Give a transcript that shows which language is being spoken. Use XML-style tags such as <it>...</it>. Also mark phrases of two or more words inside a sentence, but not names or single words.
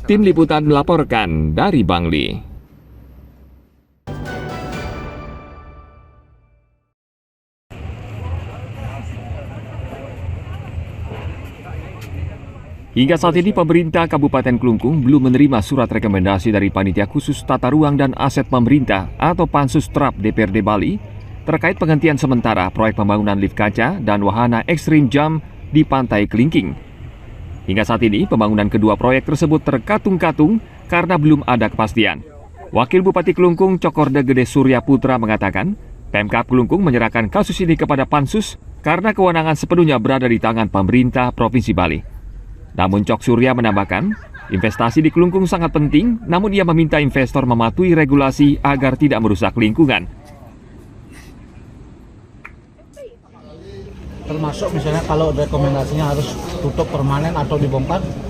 <id>Tim Liputan melaporkan dari Bangli. Hingga saat ini pemerintah Kabupaten Klungkung belum menerima surat rekomendasi dari Panitia Khusus Tata Ruang dan Aset Pemerintah atau Pansus TRAP DPRD Bali terkait penghentian sementara proyek pembangunan lift kaca dan wahana ekstrim jump di Pantai Kelingking. Hingga saat ini pembangunan kedua proyek tersebut terkatung-katung karena belum ada kepastian. Wakil Bupati Kelungkung Cokorde Gede Surya Putra mengatakan, Pemkab Kelungkung menyerahkan kasus ini kepada Pansus karena kewenangan sepenuhnya berada di tangan pemerintah Provinsi Bali. Namun Cok Surya menambahkan, investasi di Kelungkung sangat penting, namun ia meminta investor mematuhi regulasi agar tidak merusak lingkungan. Termasuk misalnya kalau rekomendasinya harus tutup permanen atau dibongkar?</id>